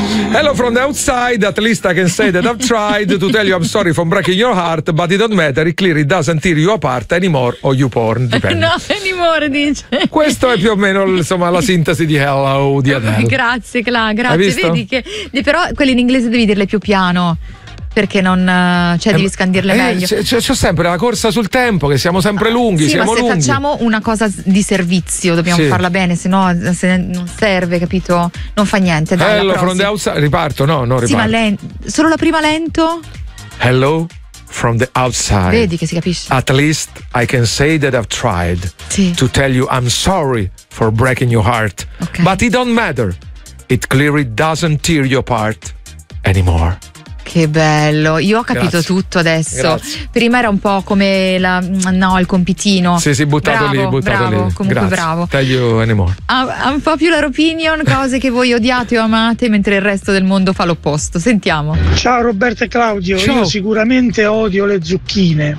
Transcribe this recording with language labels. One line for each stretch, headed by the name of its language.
English: Hello from the outside, at least I can say that I've tried to tell you I'm sorry for breaking your heart, but it don't matter, it clearly doesn't tear you apart anymore, or you porn,
Italian: dipende. No, anymore, dice. Questo è più o meno, insomma, la sintesi di Hello di Adele. Grazie, Cla, grazie. Hai visto? Vedi che, però quelle in inglese devi dirle più piano. Perché non, cioè, devi scandirle meglio. C'è sempre la corsa sul tempo, che siamo sempre lunghi. Sì, siamo, ma se lunghi, facciamo una cosa di servizio, dobbiamo farla bene, sennò se non serve, capito? Non fa niente. Dai,
English: Hello from the outside.
Italian: Riparto, no, non riparto. Sì, ma solo la prima lento.
English: Hello from the outside.
Italian: Vedi che si capisce.
English: At least I can say that I've tried to tell you I'm sorry for breaking your heart. Okay. But it don't matter. It clearly doesn't tear you apart anymore.
Italian: Che bello, io ho capito. Grazie. Tutto adesso. Grazie. Prima era un po' come il compitino. Sì, sì, buttato lì. Comunque, grazie. Bravo.
English: Tell you anymore.
Italian: Ha un po' più la opinion, cose che voi odiate o amate, mentre il resto del mondo fa l'opposto. Sentiamo. Ciao Roberto e Claudio. Ciao. Io sicuramente odio le zucchine.